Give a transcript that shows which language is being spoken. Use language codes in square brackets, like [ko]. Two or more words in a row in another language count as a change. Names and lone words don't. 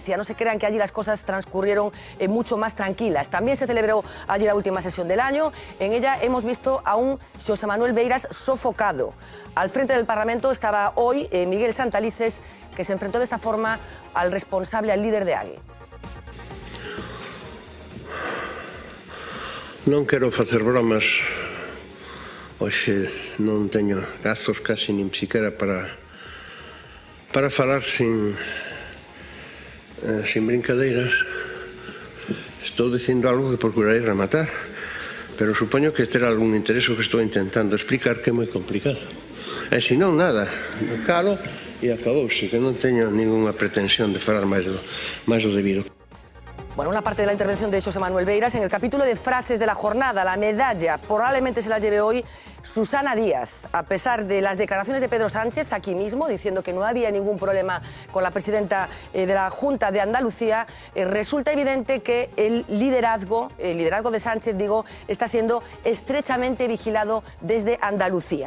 [es] No se crean que allí las cosas transcurrieron mucho más tranquilas. También se celebró allí la última sesión del año. En ella hemos visto a un Xosé Manuel Beiras sofocado. Al frente del Parlamento estaba hoy Miguel Santalices, que se enfrentó de esta forma al responsable, al líder de AGE. [gl] Non quero facer bromas, hoxe non teño gazos casi nin siquiera para falar sin brincadeiras. Estou dicindo algo que procurarei rematar, pero supoño que terá algún interés o que estou intentando explicar, que é moi complicado. E se non, nada, calo e acabouse, que non teño ninguna pretensión de falar máis do debido. [es] Bueno, una parte de la intervención de Xosé Manuel Beiras en el capítulo de frases de la jornada, la medalla, probablemente se la lleve hoy Susana Díaz, a pesar de las declaraciones de Pedro Sánchez aquí mismo, diciendo que no había ningún problema con la presidenta de la Junta de Andalucía. Resulta evidente que el liderazgo de Sánchez, digo, está siendo estrechamente vigilado desde Andalucía.